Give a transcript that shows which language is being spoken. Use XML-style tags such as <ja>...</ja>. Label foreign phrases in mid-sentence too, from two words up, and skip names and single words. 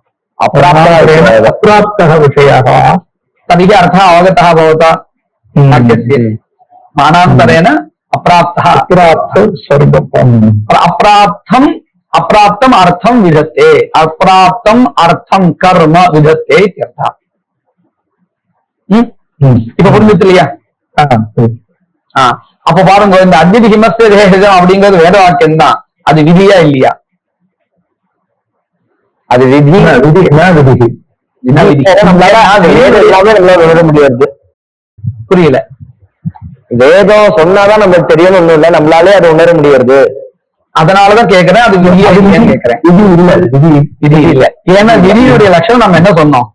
<sa>अप्राप्तः विषयः तर्हि अर्थः अवगतः भवता वाक्यस्य मानान्तरेण अप्राप्तः अप्राप्तम् अर्थं विधत्ते अप्राप्तम् अर्थं कर्म विधत्ते इत्यर्थः</sa> <ta>இப்ப புரிஞ்சுட்டு இல்லையா அப்ப பாருங்க இந்த</ta> <sa>अद्विति हिमस्य देशम्</sa> <ta>அப்படிங்கிறது வேத வாக்கியம் தான் அது விதியா இல்லையா அது விதி விட முடியாது புரியல வேதம் சொன்னாதான் நமக்கு தெரியணும் ஒண்ணும் இல்ல நம்மளாலே அதை உணர முடியாது அதனாலதான் கேக்குறேன் அது விதியா இல்லையான்னு கேக்குறேன் விதி இல்ல ஏன்னா விதியுடைய லட்சணம் நம்ம என்ன சொன்னோம்</ta>